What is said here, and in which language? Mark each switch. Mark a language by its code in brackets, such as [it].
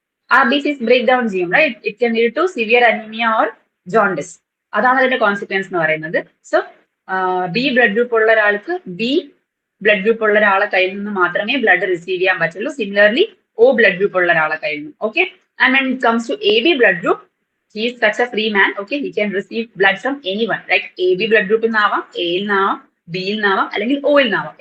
[en] RBCs [ml] break down ചെയ്യും, [en] Right? It can lead to severe anaemia or jaundice. [ml] അതാണ് അതിന്റെ consequence എന്ന് പറയുന്നത്. സോ ബി ബ്ലഡ് ഗ്രൂപ്പ് ഉള്ള ഒരാൾക്ക് ബി ബ്ലഡ് ഗ്രൂപ്പ് ഉള്ള ഒരാളെ കയ്യിൽ നിന്ന് മാത്രമേ ബ്ലഡ് റിസീവ് ചെയ്യാൻ പറ്റുള്ളൂ. സിമിലർലി O ബ്ലഡ് ഗ്രൂപ്പ് ഉള്ള ഒരാളെ കയ്യിൽ നിന്ന്. [en] okay, and when it comes to AB [ml] blood group, [en] he is such a free man. Okay, he can receive blood from anyone. [ml] Like AB blood ഗ്രൂപ്പിൽ നിന്നാവാം, എയിൽ നിന്നാവാം, ബിയിൽ നിന്നാവാം, അല്ലെങ്കിൽ ഓയിൽ നിന്നാവാം.